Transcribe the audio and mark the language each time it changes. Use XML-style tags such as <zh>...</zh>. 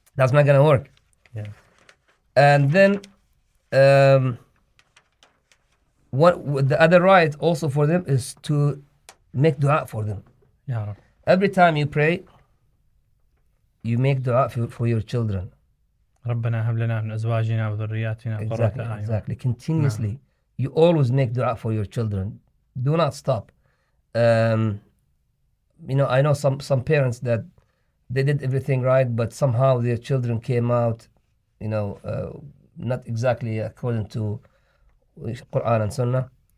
<en>That's not gonna work. Yeah. And then, what the other right also for them is to make dua for them. Yeah. Every time you pray, you make dua for your children.</en> <ar>ربنا هب لنا من أزواجنا وذرياتنا قرة</ar> <en>Exactly,</en> <ar>أعين.</ar> <en>exactly. Continuously, you always make dua for your children. Do not stop. I know some parents that they did everything right, but somehow their children came out, not exactly according to Quran and Sunnah.</en>